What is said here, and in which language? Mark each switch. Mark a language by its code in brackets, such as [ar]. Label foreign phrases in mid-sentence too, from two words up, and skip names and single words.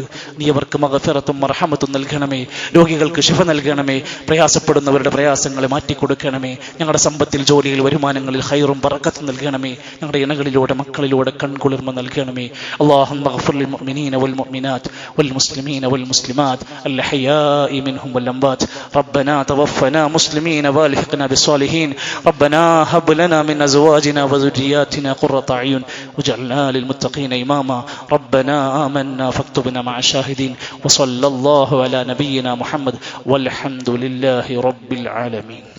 [ml] നീ അവർക്ക് മഗ്ഫിറത്തും മർഹമത്തും നൽകണമേ. രോഗികൾക്ക് ശിഫ നൽകണമേ. പ്രയാസപ്പെടുന്നവരുടെ പ്രയാസങ്ങളെ മാറ്റിക്കൊടുക്കണമേ. ഞങ്ങളുടെ സമ്പത്തിൽ, ജോലിയിൽ, വരുമാനങ്ങളിൽ ഖൈറും ബറക്കത്തും നൽകണമേ. ഞങ്ങളുടെ ഇണകളിലൂടെ, മക്കളിലൂടെ കൺകുളിർമ നൽകണമേ. [ar] اللهم اغفر للمؤمنين والمؤمنات والمسلمين والمسلمات الأحياء منهم والأموات. ربنا توفنا مسلمين والحقنا بالصالحين. ربنا هب لنا من أزواجنا وذرياتنا قرة أعين واجعلنا للمتقين إماما. ربنا آمنا فاكتبنا مع الشاهدين. وصلى الله على نبينا محمد والحمد لله رب العالمين.